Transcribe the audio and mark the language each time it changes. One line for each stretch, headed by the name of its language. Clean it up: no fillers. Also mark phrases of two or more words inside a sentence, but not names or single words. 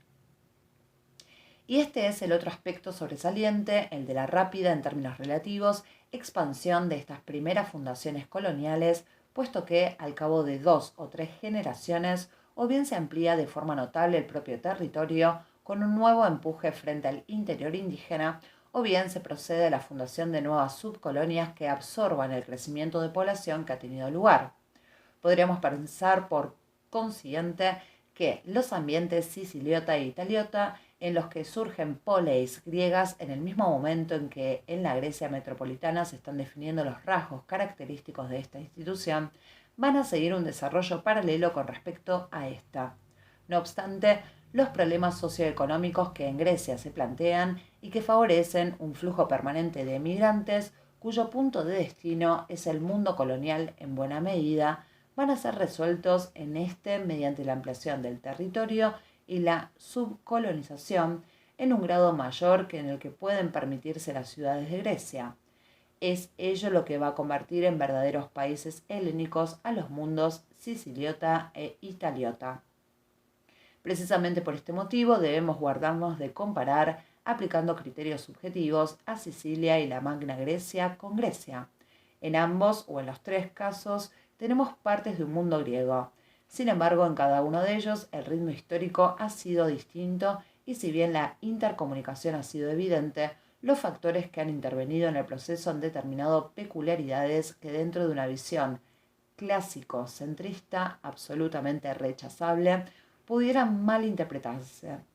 Spanish: Y este es el otro aspecto sobresaliente, el de la rápida, en términos relativos, expansión de estas primeras fundaciones coloniales, puesto que, al cabo de 2 o 3 generaciones, o bien se amplía de forma notable el propio territorio, con un nuevo empuje frente al interior indígena, o bien se procede a la fundación de nuevas subcolonias que absorban el crecimiento de población que ha tenido lugar. Podríamos pensar, por consiguiente, que los ambientes siciliota e italiota, en los que surgen poleis griegas en el mismo momento en que en la Grecia metropolitana se están definiendo los rasgos característicos de esta institución, van a seguir un desarrollo paralelo con respecto a esta. No obstante, los problemas socioeconómicos que en Grecia se plantean y que favorecen un flujo permanente de emigrantes, cuyo punto de destino es el mundo colonial en buena medida, van a ser resueltos en este mediante la ampliación del territorio y la subcolonización en un grado mayor que en el que pueden permitirse las ciudades de Grecia. Es ello lo que va a convertir en verdaderos países helénicos a los mundos siciliota e italiota. Precisamente por este motivo debemos guardarnos de comparar aplicando criterios subjetivos a Sicilia y la Magna Grecia con Grecia. En ambos o en los tres casos tenemos partes de un mundo griego. Sin embargo, en cada uno de ellos el ritmo histórico ha sido distinto y si bien la intercomunicación ha sido evidente, los factores que han intervenido en el proceso han determinado peculiaridades que dentro de una visión clásico-centrista absolutamente rechazable pudieran malinterpretarse.